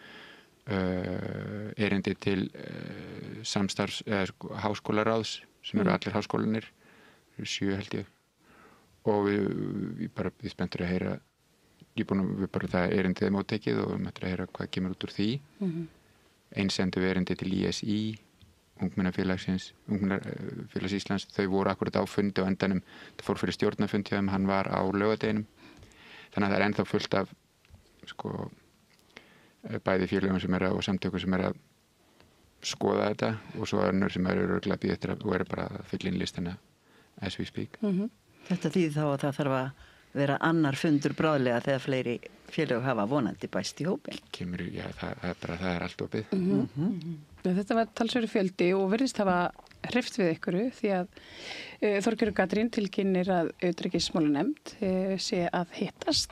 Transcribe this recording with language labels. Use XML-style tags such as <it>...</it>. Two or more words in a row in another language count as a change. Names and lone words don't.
<is>erindi til samstarfs háskólaráðs sem eru allir háskólanir 7 held ég og við spenntur að heyra við bara það erindið móttekið og við möttum að heyra hvað kemur út úr því eins sendum við erindi til ISI Ungmennafélags Íslands, þau voru akkurat á fundi á endanum, það fór fyrir stjórnarfundi þegar hann var á laugardeginum þannig að það er ennþá fullt af bæði félögum sem og samtökum sem að skoða þetta og svo önnur sem örugglega bíða eftir og bara að fylla inn listina</is> <en>as we speak.</en> <is>Þetta þýðir þá að það þarf að vera annar fundur bráðlega þegar fleiri félög hafa vonandi bæst í hópin. Það er allt opið. Þetta var talsverður fjöldi og virðist hafa hreyft við ykkur því að Þorgerður Katrín tilkynnir að utanríkismálanefnd sé að hittast.</is>